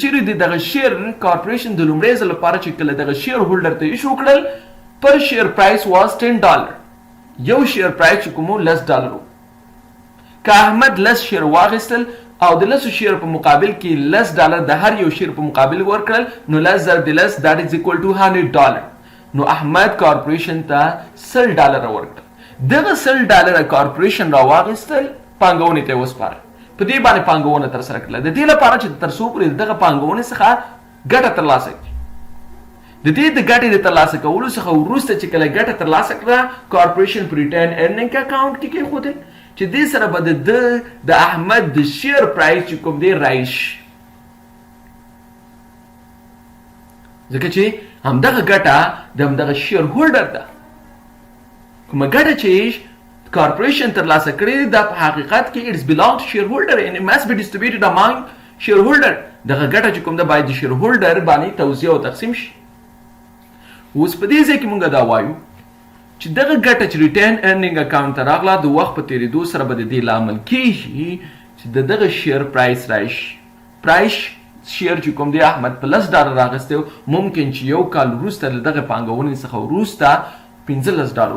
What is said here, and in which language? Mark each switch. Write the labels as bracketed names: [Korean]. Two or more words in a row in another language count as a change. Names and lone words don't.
[Pashto] چیرې دغه [English] share corporation [Pashto] د لومړي ځل لپاره چې کله دغه شیر هولډر ته ایشو کړل [English] per share price was [Pashto] $10 یو [English] share price [Pashto] چې کوم $10 که احمد لس شیر واغستل او د لسو شیر په مقابل کې $10 د هر یو شیر په مقابل ورکړل نو لس ضرب د لس [English] that is equal to $100 [Pashto] نو احمد کارپوریشن ته $10 ورکړل دغه $10 کارپوریشن راواغستل پانګونې ته وسپارل په دې باندې پانګونه ترسره کړله د دې لپاره چې تر څو پورې دغه پانګونې څخه ګټه ترلاسه کړي د دې د ګټې د ترلاسه کولو څخه وروسته چې کله ګټه ترلاسه کړه کارپوریشن په [English] return earning account [Pashto] کې کېښودل چې دې سره به د احمد د [English] share price [Pashto] چې کوم دی رایز شي ځکه چې همدغه ګټه د همدغه شیر هولډر ده کومه ګټه چې کارپوریشن ترلاسه کړې دا په حقیقت کې [English] it's belong to shareholder and it must be distributed among shareholder [Pashto] دغه ګټه چې کوم ده باید د شیر هولډر باندې توزیع او تقسیم شي اوس په دې ځای کې موږ دا وایو چې دغه ګټه چې [English] return earning account [Pashto] ته راغله د وخت په تېرېدو سره به د دې لامل کېږي چې دغه [English] share price [Pashto] راشي [English] price share [Pashto] چې کوم دی احمد په $10 راغستی ممکن چې یو کال وروسته له دغه پانګونې څخه وروسته $15